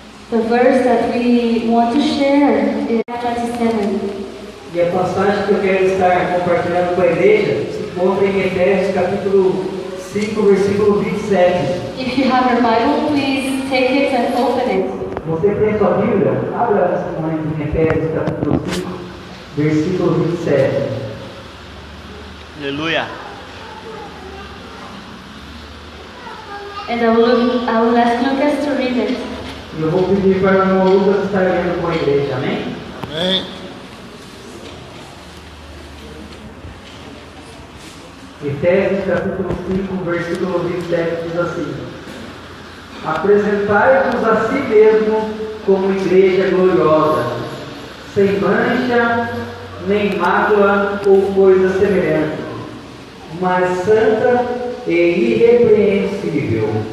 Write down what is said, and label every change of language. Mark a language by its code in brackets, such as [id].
[en] The verse that we want to share is 27. [pt] E a passagem que eu quero estar compartilhando com a igreja se encontra em Efésios capítulo 5, versículo 27. [en] If you have your Bible, please take it and open it. [pt] Você tem sua Bíblia? Abra nesse momento em Efésios capítulo 5, versículo 27. Aleluia. [en] And I will ask Lucas to read it. [pt] E eu vou pedir para o irmão Lucas estar lendo com a igreja, amém? Amém. Efésios capítulo 5, versículo 27 diz assim: Apresentai-vos a si mesmo como igreja gloriosa, sem mancha, nem mácula ou coisa semelhante, mas santa e irrepreensível.